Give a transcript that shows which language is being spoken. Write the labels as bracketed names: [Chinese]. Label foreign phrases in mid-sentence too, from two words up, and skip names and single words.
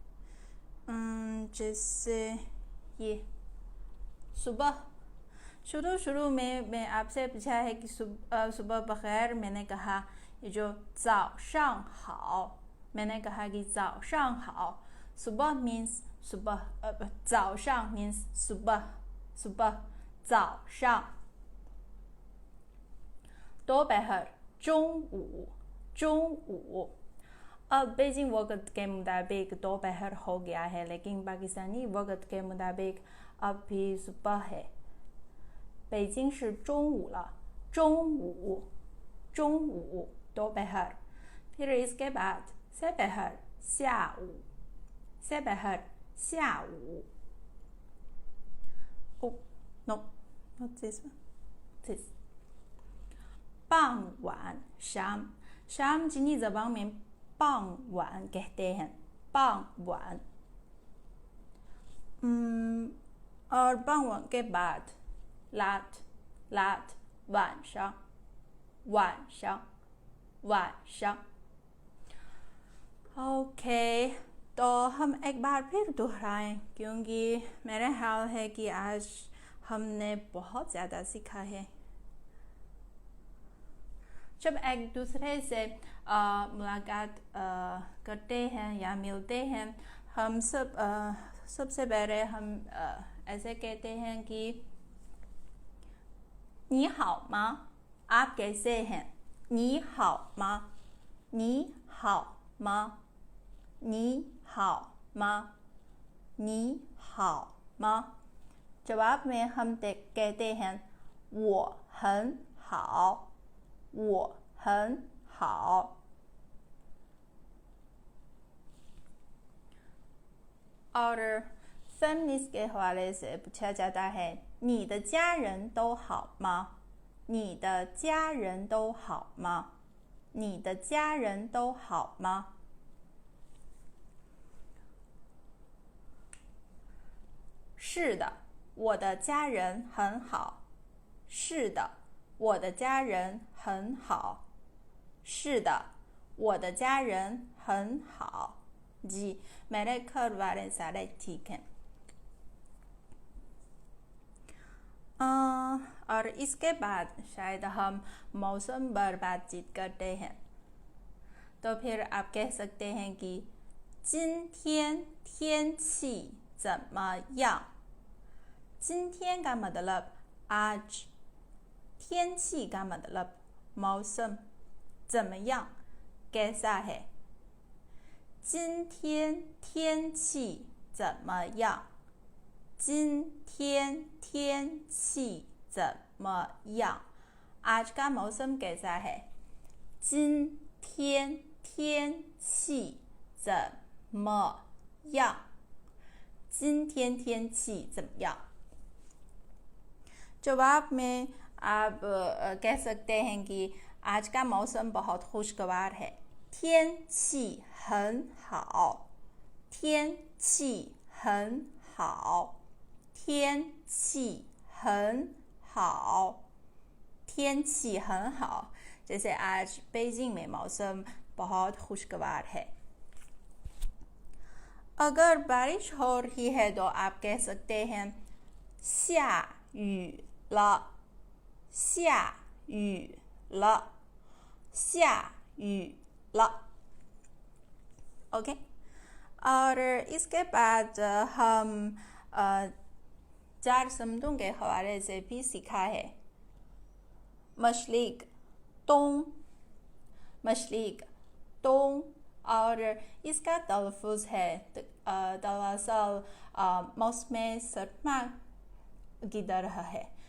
[Hindi] जैसे ये सुबह शुरू में मैं आपसे पूछा है कि सुबह बखैर मैंने कहा ये जो [Chinese] 早上好 [Hindi] मैंने कहा कि [Chinese] 早上好 [Hindi] सुबह means सुबह 早上 means सुबह 早上 दोपहर 中午 अब बीजिंग वक्त के मुताबिक दोपहर हो गया है, लेकिन पाकिस्तानी वक्त के मुताबिक अब भी सुबह है। [Chinese] 北京是中午了，中午，中午，दोपहर। [Hindi] फिर इसके बाद दोपहर 下午，दोपहर 下午。 [English] Oh no, not this one, this。 [Hindi] 傍晚 शाम, शाम चीनी ज़बान में 傍晚 कहते हैं, [Chinese] 傍晚। [Hindi] और 傍晚 के बाद लाट, लाट [Chinese] 晚上，晚上，晚上। [Hindi] ओके, तो हम एक बार फिर दोहराएं, क्योंकि मेरा ख्याल है कि आज हमने बहुत ज़्यादा सीखा है। जब एक दूसरे से मुलाकात करते हैं या मिलते हैं, हम सबसे पहले हम ऐसे कहते हैं कि [Chinese] 你好吗? [Hindi] आप कैसे हैं? [Chinese] 你好吗? 你好吗? 你好吗? 你好吗? [Hindi] जवाब में हम कहते हैं [Chinese] 我很好，我很好。 [Hindi] और फेमिनिस्ट के हवाले से पूछा जाता है [Chinese] 你的家人都好吗？你的家人都好吗？你的家人都好吗？是的，我的家人很好。是的，我的家人很好。是的，我的家人很好。 [Hindi] जी, मेरे घर वाले सारे ठीक हैं। और इसके बाद शायद हम मौसम पर बातचीत करते हैं, तो फिर आप कह सकते हैं कि 今天天气怎么样？今天 का मतलब आज, 天气 का मतलब मौसम, 怎么样 कैसा है। [Chinese] 今天天气怎么样？今天天气怎么样？ [Hindi] आज का मौसम कैसा है? [Chinese] 今天天气怎么样？今天天气怎么样？ [Hindi] जवाब में आप कह सकते हैं कि आज का मौसम बहुत खुशगवार है। [Chinese] 天气很好，天气很好，天气很好，天气很好। [Hindi] जैसे आज बीजिंग में मौसम बहुत खुशगवार है। अगर बारिश हो रही है तो आप कह सकते हैं [Chinese] 下雨了，下雨了，下雨了。 [Hindi] ओके, और इसके बाद हम 4 शब्दों के हवाले से भी सीखा है। मशलिक, तों, मशलिक, तों, और इसका तलफ़ुज़ है दरअसल मौसम सरमा की तरह है।